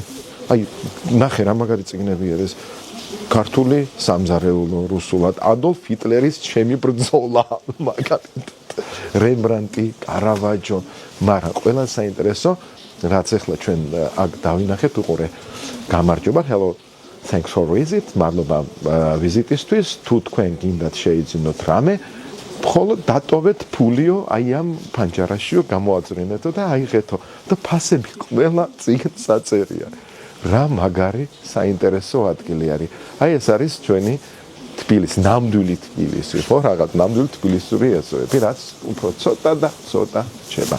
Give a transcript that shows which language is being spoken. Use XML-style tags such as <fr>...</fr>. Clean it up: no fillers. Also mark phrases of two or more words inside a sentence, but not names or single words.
<ka>აი ნახე რა მაგარი წიგნები არის. ქართული სამზარეულო რუსულად ადოლფ ჰიტლერის ჩემი ბრძოლა მაგალითად რემბრანტი, კარავაჯო, მაგრამ ყველა საინტერესო რაც ახლა ჩვენ აქ დავინახეთ უყურე. გამარჯობა,</ka> <en>hello, thanks for visit,</en> <ka>მადლობა ვიზიტისთვის, თუ თქვენ გინდათ შეიძინოთ რამე, მხოლოდ დატოვეთ ფულიო აი ამ პანჯარაშიო გამოაძრინეთო და აიღეთო და ფასები ყველა წიგნს აწერია. რა მაგარი საინტერესო ადგილი არის. აი ეს არის ჩვენი თბილისი, ნამდვილი თბილისი, ხო, რაღაც ნამდვილი თბილისური ეზოები, რაც უფრო ცოტა და ცოტა რჩება.</ka>